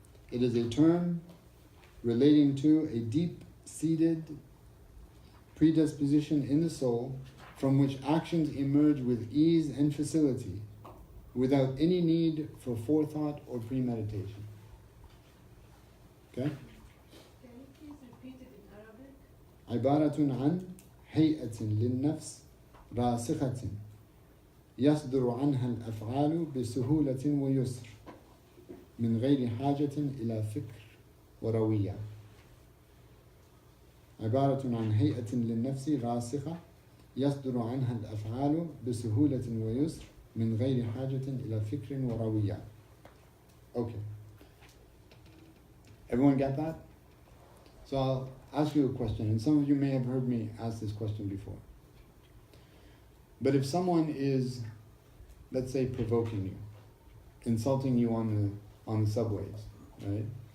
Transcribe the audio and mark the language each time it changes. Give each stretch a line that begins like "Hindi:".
English: It is a term relating to a deep-seated predisposition in the soul from which actions emerge with ease and facility without any need for forethought or premeditation. Okay? Can you please repeat it in Arabic?
Arabic: عبارة عن هيئة للنفس راسخة يصدر عنها الأفعال بسهولة ويسر من غير حاجة إلى فكر وروية. عبارة عن هيئة للنفس راسخة يصدر عنها الأفعال بسهولة ويسر من غير حاجة إلى فكر وروية.
English: Okay. Everyone get that? So I'll ask you a question, and some of you may have heard me ask this question before. But if someone is, let's say, provoking you, insulting you on the subways, right?